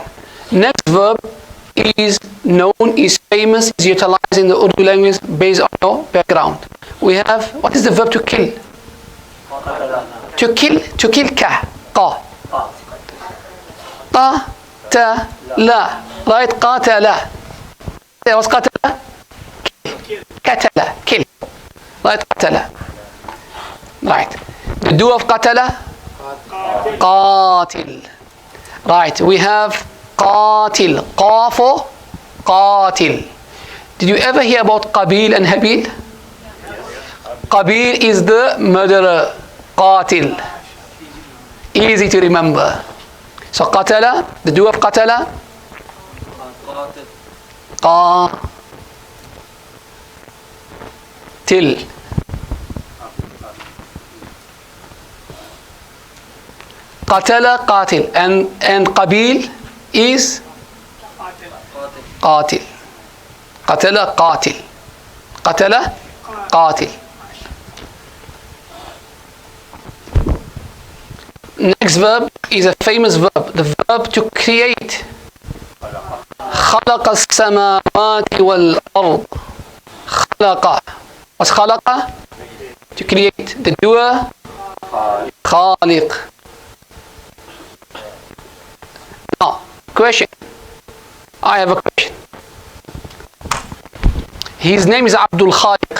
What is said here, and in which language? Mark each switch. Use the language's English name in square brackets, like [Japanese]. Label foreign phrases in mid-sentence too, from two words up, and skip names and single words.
[English] Next verb is known, is famous, is utilized in the Urdu language based on your background. We have, what is the verb to kill? To kill ka. قاتل. Right, قاتل. What's قاتل? قتل. Kill. Right, قتل. Right. The do of قتل? قاتل. Right, we have قاتل. [Arabic] قاف قاتل. [English] Did you ever hear about Qabil and Habil? Qabil is the murderer. قاتل. Easy to remember. So قتل, the do of قتل. قاتل. [Arabic] قتل قاتل. [English] And قبيل is قاتل. [Arabic] قتل قاتل. قتل قاتل. [English] Next verb is a famous verb. The verb to create. [Arabic] خلق السماوات والأرض. [English] خلق. What's خلق? To create. The doer? خالق. Now, question. I have a question. His name is Abdul Khaliq.